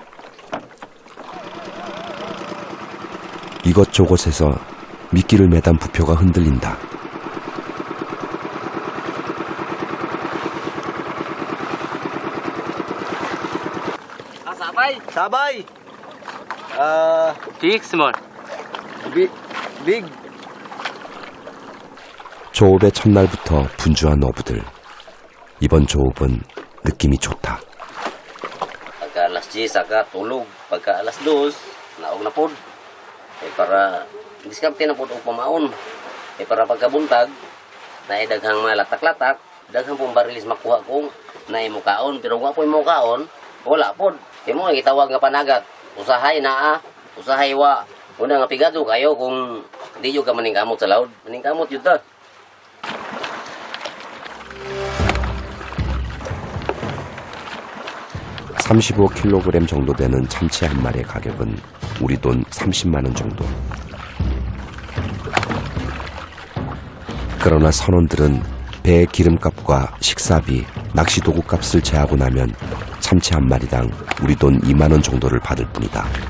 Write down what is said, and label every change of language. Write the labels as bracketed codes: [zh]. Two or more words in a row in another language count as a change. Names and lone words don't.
[ko] 이것저것에서 미끼를 매단 부표가 흔들린다. [ceb] Sabay. [en] Big, small. Big. [ko] 조업의 첫날부터 분주한 어부들. 이번 조업은 느낌이 좋다. [ceb] Pagka alas 10 saka tulog, pagka alas 2 naog na pod. Para diskarte na pod og pamaon. Para pagkabuntag naay daghang mga latak-latak, daghang pong barilis makuha kung naay mukaon, pero wa po'y mukaon, wala pod. Kay mo gitawag nga panagat, usahay naa, usahay wa. Una nga pigado kayo kung di yo ka maningkamot sa laod, maningkamot yun ta. [ko] (35kg) 정도 되는 참치 한 마리의 가격은 우리 돈 30만 원 정도. 그러나 선원들은 배의 기름값과 식사비, 낚시도구 값을 제하고 나면 참치 한 마리당 우리 돈 2만 원 정도를 받을 뿐이다.